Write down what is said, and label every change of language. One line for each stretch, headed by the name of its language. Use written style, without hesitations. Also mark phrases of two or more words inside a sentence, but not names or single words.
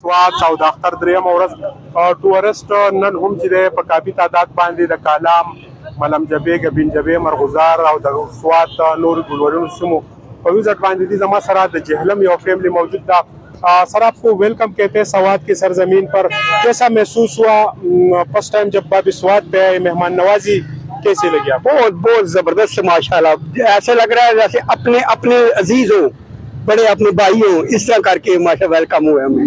Pashto: سوات او د اختر دریم ورځ ټورست نن هم چې دی په کافي تعداد باندې د کالام، ملم جبې، ګبین جبې، مرغزار او د سوات نور ګلورونو سیمو په وزټ باندې دي. زما سره د جہلم یو فیملی
Urdu: موجود تھا. سر آپ کو ویلکم کہتے ہیں سوات کی سرزمین پر. کیسا محسوس ہوا
English: first time
Urdu: جب آپ سوات پہ آئے؟ مہمان نوازی کیسے لگی آپ؟ بہت بہت زبردست ماشاءاللہ. ایسے لگ رہا ہے جیسے اپنے اپنے عزیز ہوں، بڑے اپنے بھائی ہوں، اس طرح کر کے ماشاء ویلکم ہوئے ہمیں.